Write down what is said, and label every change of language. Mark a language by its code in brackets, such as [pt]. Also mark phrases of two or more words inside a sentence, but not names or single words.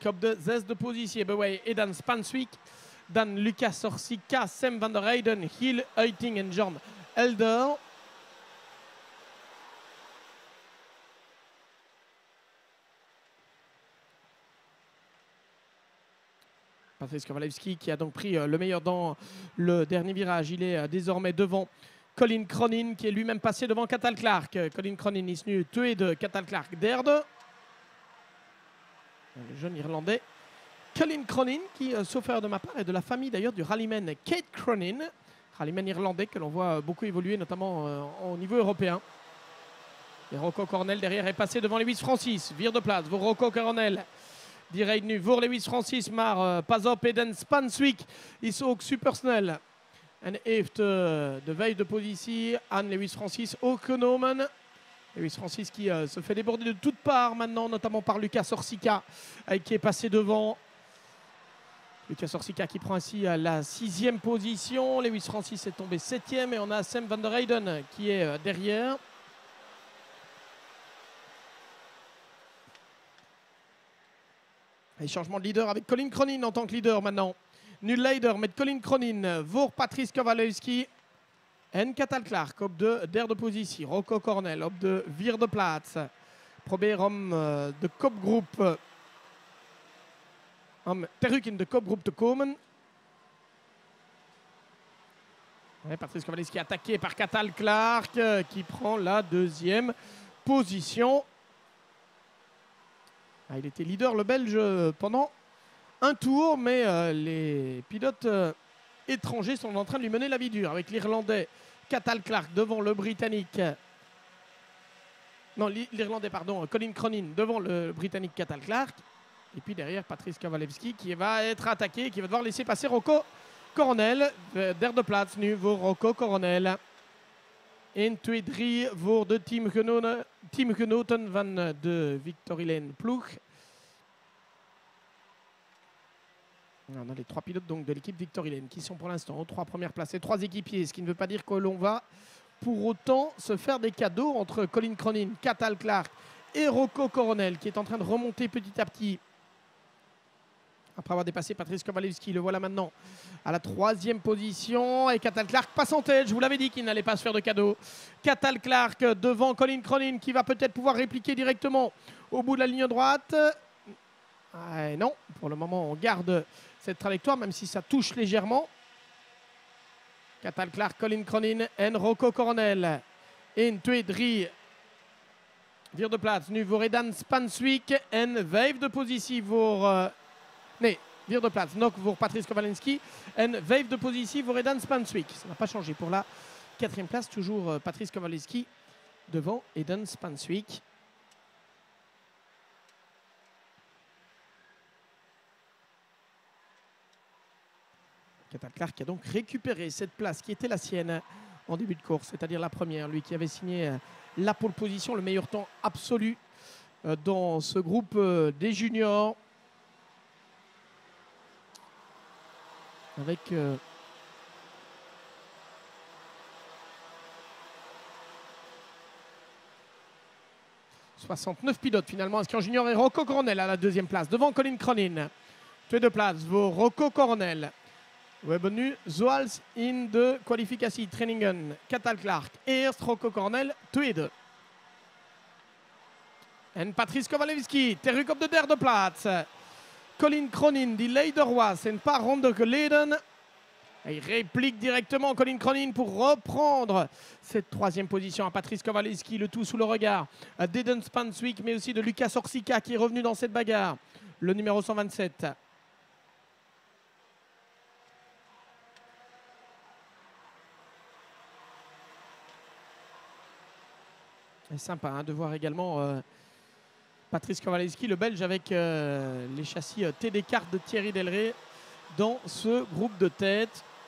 [nl] Op de zesde positie hebben wij Eden Spanswick. Dan Lucas Orsica, Sam van der Reyden, Giel Uiting en John Elder. [fr] Patrice Kowalewski qui a donc pris le meilleur dans le dernier virage. Il est désormais devant Colin Cronin qui est lui-même passé devant Cathal Clark. [nl] Colin Cronin is nu tweede, Cathal Clark derde. [fr] Le jeune Irlandais. Colin Cronin, qui, sauf erreur de ma part, est de la famille d'ailleurs du rallyman Kate Cronin, rallyman irlandais que l'on voit beaucoup évoluer, notamment au niveau européen. Et Rocco Coronel derrière est passé devant Lewis Francis. [nl] Vire de place voor Rocco Coronel. Die rijdt nu voor Lewis Francis, maar pas op, Eden Spanswick is ook supersnel. En heeft de vijfde positie aan Lewis Francis ook genomen. [fr] Lewis Francis qui se fait déborder de toutes parts maintenant, notamment par Lucas Orsica, qui est passé devant. Lucas Orsica qui prend ainsi la 6e position. Lewis Francis est tombé 7e et on a Sam van der Reyden qui est derrière. Et changement de leader avec Colin Cronin en tant que leader maintenant. [nl] Nu leider met Colin Cronin voor Patrice Kowalewski en Cathal Clark op de derde positie. Rocco Coronel op de vierde plaats. Probeer om de kopgroep terug in de kopgroep te komen. [fr] Et Patrice Kowalewski attaqué par Cathal Clark qui prend la deuxième position. Il était leader, le Belge, pendant un tour, mais les pilotes étrangers sont en train de lui mener la vie dure avec l'Irlandais Cathal Clark devant le Britannique. Non, l'Irlandais, pardon, Colin Cronin devant le Britannique Cathal Clark. Et puis derrière, Patrice Kowalewski qui va être attaqué, qui va devoir laisser passer Rocco Coronel. [nl] Derde plaats nu voor Rocco Coronel. 1-2-3 voor de teamgenoten van de Victorilène ploeg. [fr] On a les 3 pilotes donc de l'équipe Victorilène qui sont pour l'instant aux 3 premières places. Et 3 équipiers, ce qui ne veut pas dire que l'on va pour autant se faire des cadeaux entre Colin Cronin, Cathal Clark et Rocco Coronel qui est en train de remonter petit à petit. Après avoir dépassé Patrice Kowalewski, le voilà maintenant à la 3e position. Et Cathal Clark passe en tête. Je vous l'avais dit qu'il n'allait pas se faire de cadeau. Cathal Clark devant Colin Cronin qui va peut-être pouvoir répliquer directement au bout de la ligne droite. Non, pour le moment, on garde cette trajectoire, même si ça touche légèrement. Cathal Clark, Colin Cronin et Rocco Coronel. [nl] 1-2-3 vierde plaats nu voor Edan Spanswick en 5e positie voor... Nee, vierde plaats nog voor Patrice Kowalewski en 5e positie voor Edan Spanswick. [fr] Ça n'a pas changé pour la 4e place, toujours Patrice Kowalewski devant Edan Spanswick. Cathal Clark a donc récupéré cette place qui était la sienne en début de course, c'est-à-dire la première, lui qui avait signé la pole position, le meilleur temps absolu dans ce groupe des juniors. Avec 69 pilotes finalement inscrits en junior et Rocco Coronel à la 2e place devant Colin Cronin. [nl] Tweede plaats voor Rocco Coronel. We hebben nu zoals in de kwalificatietrainingen Cathal Clark eerst, Rocco Coronel tweede. En Patrice Kowalewski terug op de 3e plaats. Colin Cronin, die leider was een paar ronden geleden. [fr] Il réplique directement Colin Cronin pour reprendre cette 3e position à Patrice Kowalewski, le tout sous le regard d'Edan Spanswick, mais aussi de Lucas Orsica qui est revenu dans cette bagarre, le numéro 127. C'est sympa hein, de voir également Patrice Kowalewski, le Belge, avec les châssis TD4 de Thierry Delray dans ce groupe de tête.